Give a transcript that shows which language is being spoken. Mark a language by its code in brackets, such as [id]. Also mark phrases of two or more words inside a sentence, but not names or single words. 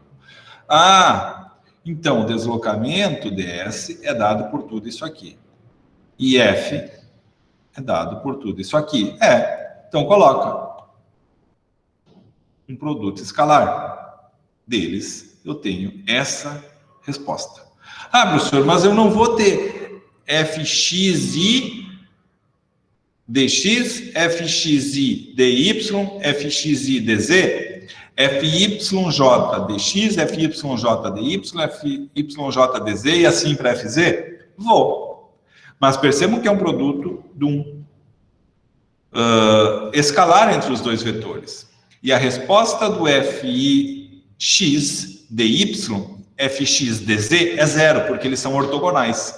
[pt] Ah, então o deslocamento ds é dado por tudo isso aqui. E F é dado por tudo isso aqui. Então coloca um produto escalar. Deles, eu tenho essa resposta. Ah, professor, mas eu não vou ter fxi dx, fxi dy, fxi dz, fyj dx, fyj dy, fyj dz e assim para fz? Vou. Mas percebam que é um produto de um escalar entre os dois vetores. E a resposta do fx dy, fx dz é zero, porque eles são ortogonais.